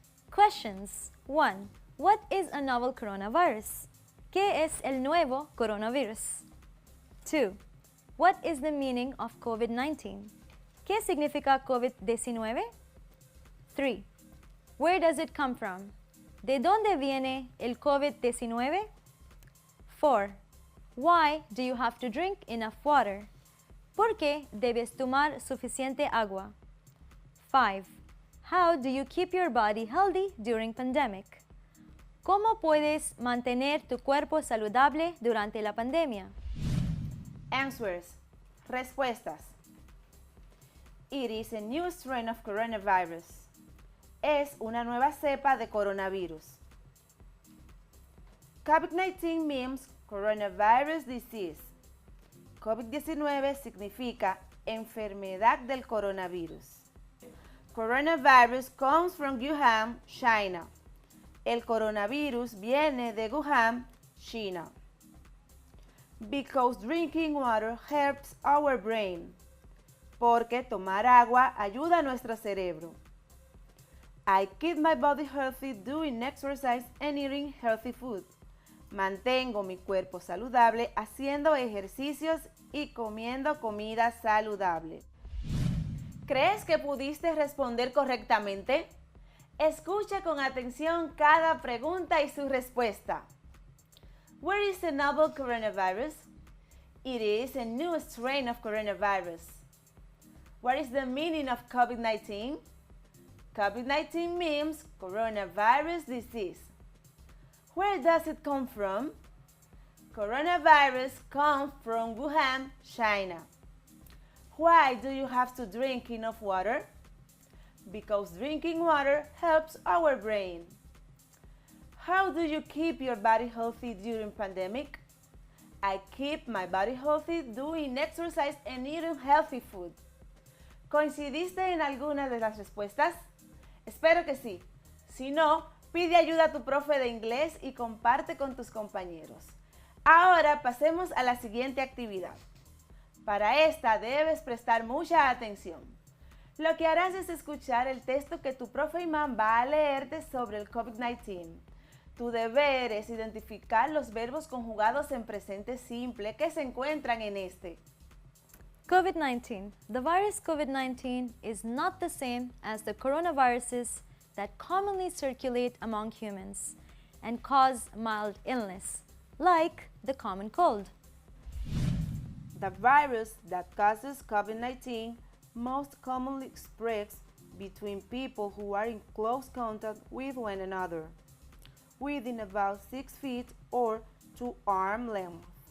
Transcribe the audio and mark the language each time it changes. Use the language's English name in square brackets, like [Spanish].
[English] Questions. 1. What is a novel coronavirus? [Spanish] ¿Qué es el nuevo coronavirus? [English] 2. What is the meaning of COVID-19? [Spanish] ¿Qué significa COVID-19? 3. [English] Where does it come from? [Spanish] ¿De dónde viene el COVID-19? 4. [English] Why do you have to drink enough water? [Spanish] ¿Por qué debes tomar suficiente agua? [English] 5. How do you keep your body healthy during pandemic? [Spanish] ¿Cómo puedes mantener tu cuerpo saludable durante la pandemia? [English] Answers. [Spanish] Respuestas. [English] It is a new strain of coronavirus. [Spanish] Es una nueva cepa de coronavirus. [English] COVID-19 means coronavirus disease. [Spanish] COVID-19 significa enfermedad del coronavirus. [English] Coronavirus comes from Wuhan, China. [Spanish] El coronavirus viene de Wuhan, China. [English] Because drinking water helps our brain. [Spanish] Porque tomar agua ayuda a nuestro cerebro. [English] I keep my body healthy doing exercise and eating healthy food. [Spanish] Mantengo mi cuerpo saludable haciendo ejercicios y comiendo comida saludable. ¿Crees que pudiste responder correctamente? Escucha con atención cada pregunta y su respuesta. [English] Where is the novel coronavirus? It is a new strain of coronavirus. What is the meaning of COVID-19? COVID-19 means coronavirus disease. Where does it come from? Coronavirus comes from Wuhan, China. Why do you have to drink enough water? Because drinking water helps our brain. How do you keep your body healthy during pandemic? I keep my body healthy doing exercise and eating healthy food. [Spanish] ¿Coincidiste en alguna de las respuestas? Espero que sí. Si no, pide ayuda a tu profe de inglés y comparte con tus compañeros. Ahora pasemos a la siguiente actividad. Para esta debes prestar mucha atención. Lo que harás es escuchar el texto que tu profe Imán va a leerte sobre el COVID-19. Tu deber es identificar los verbos conjugados en presente simple que se encuentran en este. [English] COVID-19. The virus COVID-19 is not the same as the coronaviruses that commonly circulate among humans and cause mild illness, like the common cold. The virus that causes COVID-19 most commonly spreads between people who are in close contact with one another, within about 6 feet or 2 arm length.